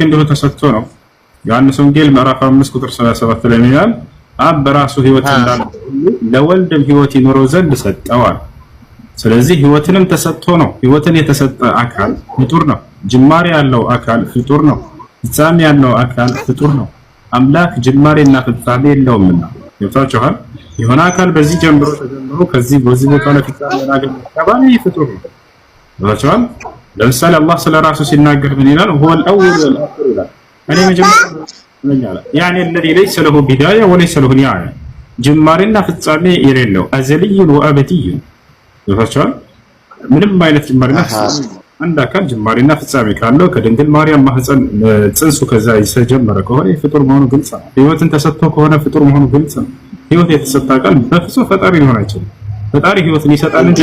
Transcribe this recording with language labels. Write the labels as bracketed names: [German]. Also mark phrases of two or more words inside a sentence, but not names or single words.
[Amharic] እንዲሁ ተሰጥቶ ነው። ዮሐንስ ወንጌል ምዕራፍ 5 ቁጥር 37 ላይ ይላል አብ በራሱ ሕይወት እንዳለው ለወልድም ሕይወት ይኖረው ዘንድ ሰጠዋል። ስለዚህ ሕይወትንም ተሰጥቶ ነው። ሕይወትን የተሰጠ አካል ፍጡር ነው። ጅማሬ ያለው አካል ፍጡር ነው። ፍጻሜ ያለው አካል ፍጡር ነው። አምላክ ጅማሬና ፍጻሜ የለውምና ይወጣችኋል። የሆነ አካል በዚህ ጀምሮ ተጀምሮ ከዚህ በዚህ ቦታ ላይ ፍጻሜ ያገኘ ተባለ ፍጡር ነው። ይወጣችኋል። ለምሳሌ አላህ ስለራሱ ሲናገር ምን ይላል? [Arabic] هو الاول والاخر [Amharic] ይላል። እኔ መጀመሪያ ያኔ [Arabic] الذي ليس له بدايه وليس له نهايه [Amharic] ጅማሬና ፍጻሜ የሌለው [Arabic] أزلي وأبدي [Amharic] ይወጣችኋል። ምንም አይነት ጅማሬና ፍጻሜ አንድ አካል ጅማሬና ፍጻሜ ካለው ከድንግል ማርያም ማህፀን ጽንሱ ከዛ ይሰጀመረ ከሆነ ፍጡር መሆኑ ግልጽ ነው። ሕይወትን ተሰጥቶ ከሆነ ፍጡር መሆኑ ግልጽ ነው። ሕይወት የተሰጠ አካል በፍጹም ፈጣሪ ሊሆን አይችልም። ፈጣሪ ሕይወትን ይሰጣል እንጂ